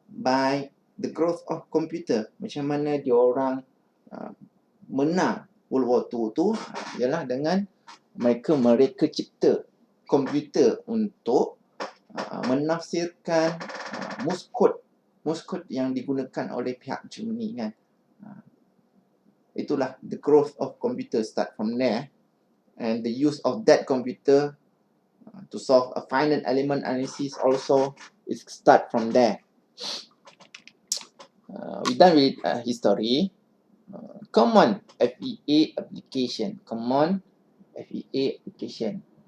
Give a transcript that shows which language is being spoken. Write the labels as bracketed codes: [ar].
[en] By the growth of computer. [ms] Macam mana diorang menang World War II tu ialah dengan mereka cipta komputer untuk menafsirkan Morse code yang digunakan oleh pihak Germany kan. Itulah [en] the growth of computer start from there, and the use of that computer to solve a finite element analysis also is start from there. We done with history. Common FEA application.